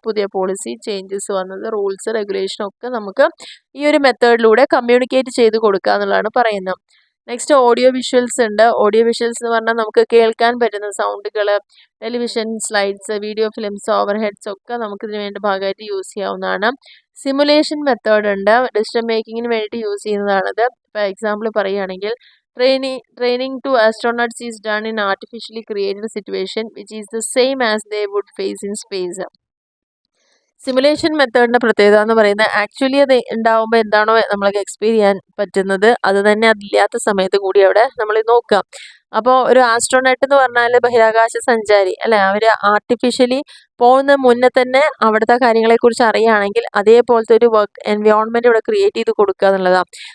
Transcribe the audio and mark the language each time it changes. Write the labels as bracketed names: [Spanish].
[Malayalam] പുതിയ policy changes വന്നത്, rules regulation ഒക്കെ നമുക്ക് ഈ ഒരു മെത്തേഡിലൂടെ കമ്മ്യൂണിക്കേറ്റ് ചെയ്ത് കൊടുക്കുക എന്നുള്ളതാണ് പറയുന്നത്. നെക്സ്റ്റ് ഓഡിയോ വിഷ്വൽസ് ഉണ്ട്. ഓഡിയോ വിഷ്വൽസ് എന്ന് പറഞ്ഞാൽ നമുക്ക് കേൾക്കാൻ പറ്റുന്ന സൗണ്ടുകൾ, television slides, video films, over heads ഒക്കെ നമുക്ക് ഇതിന് വേണ്ടി ഭാഗമായിട്ട് യൂസ് ചെയ്യാവുന്നതാണ്. സിമുലേഷൻ മെത്തേഡ് ഉണ്ട്. ഡിസിഷൻ മേക്കിങ്ങിന് വേണ്ടിയിട്ട് യൂസ് ചെയ്യുന്നതാണത്. ഇപ്പോൾ എക്സാമ്പിൾ പറയുകയാണെങ്കിൽ [English] training to astronauts is done in artificially created situation which is the same as they would face in space. [Malayalam] Simulation മെത്തേഡിൻ്റെ പ്രത്യേകത എന്ന് പറയുന്നത് ആക്ച്വലി അത് ഉണ്ടാവുമ്പോൾ എന്താണോ നമ്മൾക്ക് എക്സ്പീരിയൻസ് ചെയ്യാൻ പറ്റുന്നത് അത് തന്നെ അതില്ലാത്ത സമയത്ത് കൂടി അവിടെ നമ്മൾ നോക്കാം. അപ്പോൾ ഒരു ആസ്ട്രോനട്ട് എന്ന് പറഞ്ഞാൽ ബഹിരാകാശ സഞ്ചാരി അല്ലേ, അവർ ആർട്ടിഫിഷ്യലി പോകുന്ന മുന്നേ തന്നെ അവിടുത്തെ കാര്യങ്ങളെക്കുറിച്ച് അറിയുകയാണെങ്കിൽ അതേപോലത്തെ ഒരു വർക്ക് എൻവയോൺമെൻറ്റ് ഇവിടെ ക്രിയേറ്റ് ചെയ്ത് കൊടുക്കുക എന്നുള്ളതാണ്.